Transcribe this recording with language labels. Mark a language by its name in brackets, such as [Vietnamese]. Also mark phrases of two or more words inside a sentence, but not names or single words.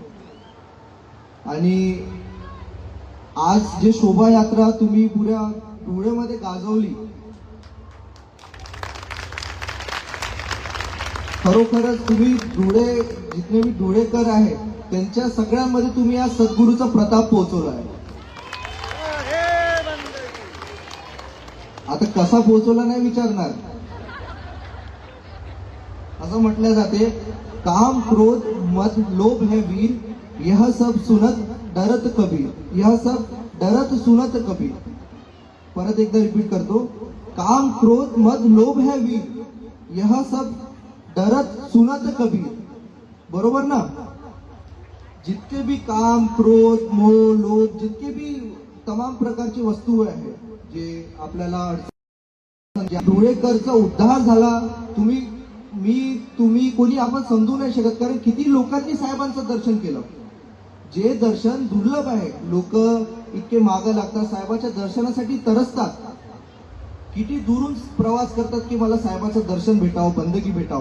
[Marathi] आणि आज जे शोभायात्रा तुम्ही पुऱ्या धुळेमध्ये गाजवली, खरोखरच तुम्ही जितने मी धुळेकर आहे त्यांच्या सगळ्यांमध्ये तुम्ही आज सद्गुरूचा प्रताप पोहोचवलाय। आता कसा पोहोचवला नाही विचारणार, असं म्हटलं जाते, [Hindi] काम क्रोध मद लोभ है वीर, यह सब सुनत डरत कबीर, यह सब डरत सुनत कबीर। [Marathi] परत एकदा रिपीट करतो, [Hindi] काम क्रोध मद लोभ है वीर, यह सब डरत सुनत कबीर। [Marathi] बरोबर ना? जितके भी काम क्रोध मोह लोभ, जितके भी तमाम प्रकारची वस्तू आहे जे आपल्याला धुळेकरचा उद्धार झाला, तुम्ही कोणी आपण समजू नाही शकत, कारण किती लोकांनी साहेबांचं दर्शन केलं। जे दर्शन दुर्लभ आहे, लोक इतके मागे लागतात, साहेबाच्या दर्शनासाठी तरसतात, किती दुरून प्रवास करतात की मला साहेबाचं दर्शन भेटावं, बंदगी भेटावं।